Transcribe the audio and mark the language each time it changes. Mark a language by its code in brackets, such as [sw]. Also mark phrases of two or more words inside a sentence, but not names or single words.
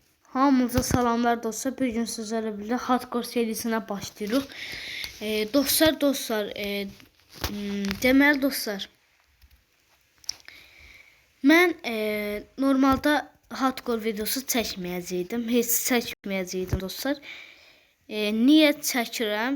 [az] Hamınıza salamlar dostlar. [tr] Bir gün sizlerle birlikte Hardcore serisine başlıyoruz. [az] Dostlar, deməli dostlar. Mən normalda Hardcore videosu çəkməyəcəydim. Heç çəkməyəcəydim dostlar. Niyə çəkirəm?